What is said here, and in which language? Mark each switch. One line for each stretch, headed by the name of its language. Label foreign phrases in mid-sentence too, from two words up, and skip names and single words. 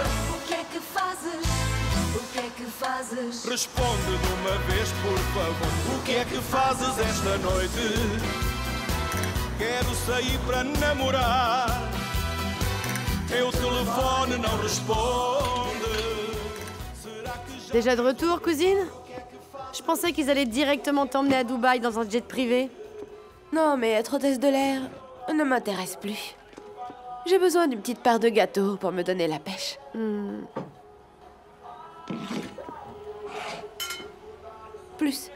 Portuguese: O que é que fazes? O que é que fazes? Responde de uma vez, por favor. O que é que fazes esta noite? Quero sair para namorar. Teu telefone não responde. Será que já...
French: Déjà de retour, cousine? Je pensais qu'ils allaient directement t'emmener à Dubaï dans un jet privé. Non, mais être hôtesse de l'air ne m'intéresse plus. J'ai besoin d'une petite part de gâteau pour me donner la pêche. Plus.